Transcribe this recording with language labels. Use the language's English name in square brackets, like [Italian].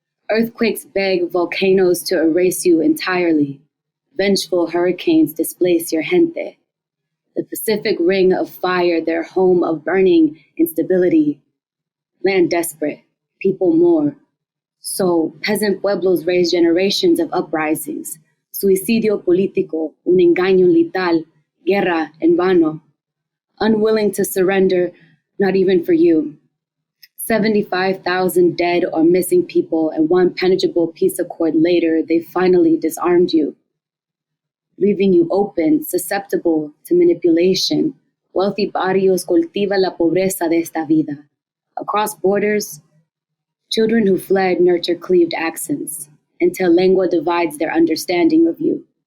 [English] Earthquakes beg volcanoes to erase you entirely. Vengeful hurricanes displace your gente. The Pacific Ring of Fire, their home of burning instability. Land desperate, people more. So peasant pueblos raise generations of uprisings. [Spanish] Suicidio político, un engaño letal, guerra en vano. [English] Unwilling to surrender, not even for you. 75,000 dead or missing people, and one penetrable peace accord later, they finally disarmed you, leaving you open, susceptible to manipulation. Wealthy barrios [Spanish] cultiva la pobreza de esta vida. [English] Across borders, children who fled nurture cleaved accents until lengua divides their understanding of you.